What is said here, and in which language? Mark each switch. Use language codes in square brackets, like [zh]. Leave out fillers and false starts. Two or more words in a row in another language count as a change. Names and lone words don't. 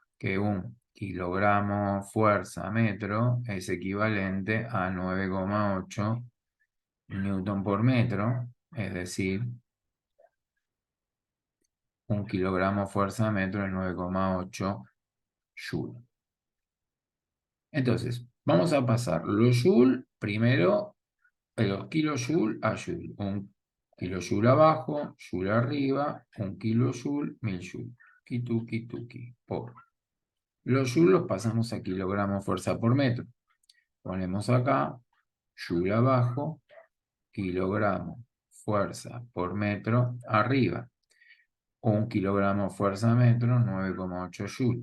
[es] Que un kilogramo fuerza metro es equivalente a 9,8 newton por metro, es decir, un kilogramo fuerza metro es 9,8 joule. Entonces, vamos a pasar los joule primero, los kilojoule a joule. Un kilojoule abajo, joule arriba, un kilojoule, 1000 joule. Tuki, tuki, por. Los joule los pasamos a kilogramo fuerza por metro. Ponemos acá, joule abajo, kilogramo fuerza por metro arriba. Un kilogramo fuerza metro, 9,8 joule.